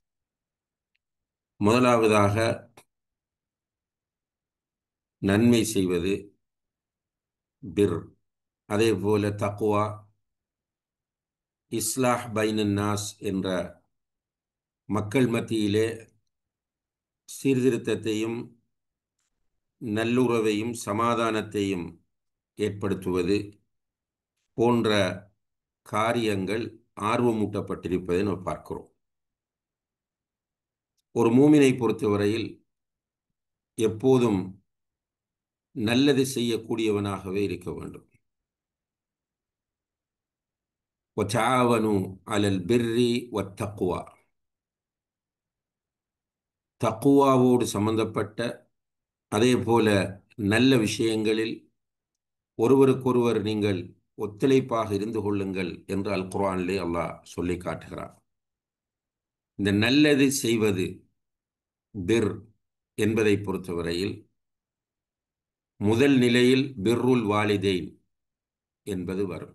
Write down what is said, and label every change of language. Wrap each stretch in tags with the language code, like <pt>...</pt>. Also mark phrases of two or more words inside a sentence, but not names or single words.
<ta>முதலாவதாக, நன்மை செய்வது பிர், அதே போல தக்வா,</ta> <ar>إصلاح بين الناس</ar> <ta>என்ற மக்கள் மத்தியிலே சீர்திருத்தத்தையும் நல்லுறவையும் சமாதானத்தையும் ஏற்படுத்துவது போன்ற காரியங்கள் ஆர்வமூட்டப்பட்டிருப்பதை நாம் பார்க்கிறோம். ஒரு மூமினை பொறுத்தவரையில் எப்போதும் நல்லது செய்யக்கூடியவனாகவே இருக்க வேண்டும்.</ta> <ar>وَتَعَاوَنُوا عَلَى الْبِرِّ وَالتَّقْوَى.</ar> <ta>தக்குவாவோடு சம்பந்தப்பட்ட அதே போல நல்ல விஷயங்களில் ஒருவருக்கொருவர் நீங்கள் ஒத்துழைப்பாக இருந்து கொள்ளுங்கள் என்று அல் குர்ஆனிலே அல்லாஹ் சொல்லி காட்டுகிறார். இந்த நல்லது செய்வது பிர் என்பதை பொறுத்தவரையில் முதல் நிலையில்</ta> <ar>بر الوالدين</ar> <ta>என்பது வரும்.</ta>